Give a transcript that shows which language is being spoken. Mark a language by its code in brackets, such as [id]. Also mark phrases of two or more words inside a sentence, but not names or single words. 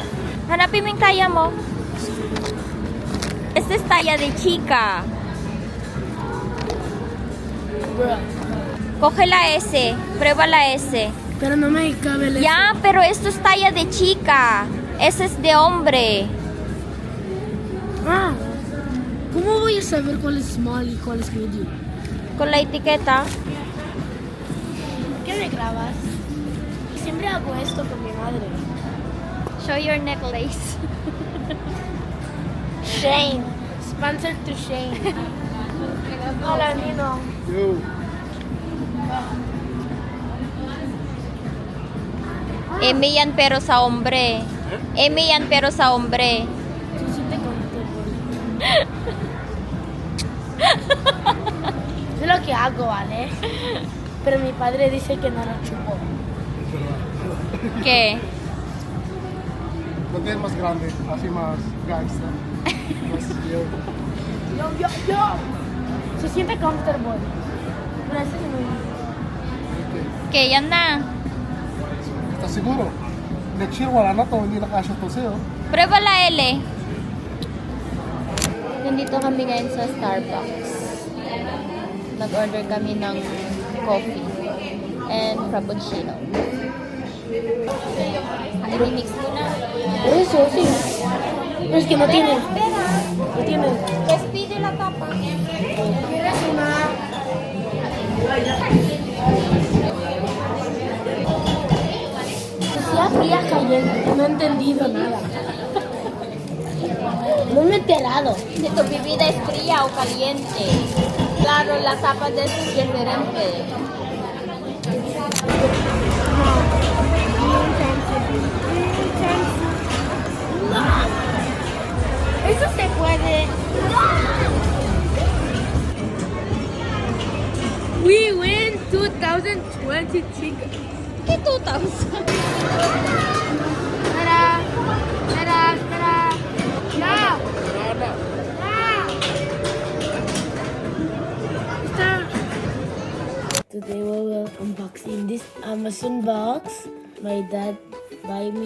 [tl] Hanapin mo yung taya mo. [es] Esta es talla de chica. Bruh. Coge la S. Prueba la S. Pero no me cabe el Ya, pero esto es talla de chica. Ese es de hombre. Ah, ¿cómo voy a saber cuál es small y cuál es medium? Con la etiqueta. ¿Por qué me grabas? Siempre hago esto con mi madre. [en] Show your necklace. Shane. Sponsored to Shane. [es] Hola, Nino. Yo. [tl] M yan pero sa hombre. M yan pero sa hombre. [es] Se siente comfortable. Es lo que hago, ¿vale? Pero mi padre dice que no lo chupo. ¿Qué? No tiene más grande, así más gangsta. Más yo. Yo. Se siente comfortable. Pero ese es muy... ¿Qué? Yan na. ¿Estás seguro? [en] Next year [tl] wala na to, hindi na kasya to sa'yo. [es] Prueba la L. [tl] Nandito kami ngayon sa Starbucks. Nag-order kami ng [en] coffee and frappuccino. [tl] I-remix ko na. [es] Eso, sí. Pero es que no tiene. Espera. No tiene. Despide la tapa. ¿Quieres una? Decía fría caliente. No he entendido nada. No me he enterado. Si tu bebida es fría o caliente. Claro, la tapa de eso es diferente. Eso se puede. [en] We win 2020 chicken. [es] ¿Qué 2000? Espera. Ya. [en] Today we will unboxing this Amazon box my dad buy me.